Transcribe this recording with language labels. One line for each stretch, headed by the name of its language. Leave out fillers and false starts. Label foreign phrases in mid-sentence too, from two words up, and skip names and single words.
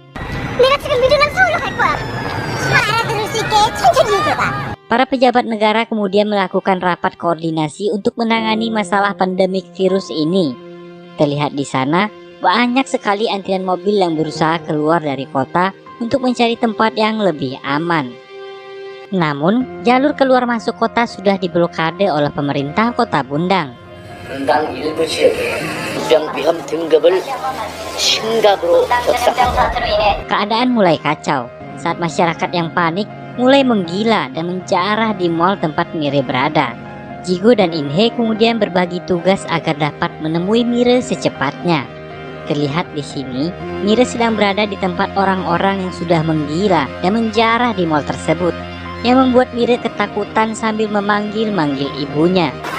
Indonesian: Para pejabat negara kemudian melakukan rapat koordinasi untuk menangani masalah pandemik virus ini. Terlihat di sana banyak sekali antrian mobil yang berusaha keluar dari kota untuk mencari tempat yang lebih aman. Namun, jalur keluar masuk kota sudah diblokade oleh pemerintah kota Bundang.
Korean: 분당 일부 지역에 입병비험 등급을 심각으로 줬다.
Indonesian: Keadaan mulai kacau saat masyarakat yang panik mulai menggila dan menjarah di mal tempat Mire berada. Jigo dan Inhe kemudian berbagi tugas agar dapat menemui Mire secepatnya. Terlihat di sini, Mire sedang berada di tempat orang-orang yang sudah menggila dan menjarah di mal tersebut, yang membuat Mire ketakutan sambil memanggil-manggil ibunya.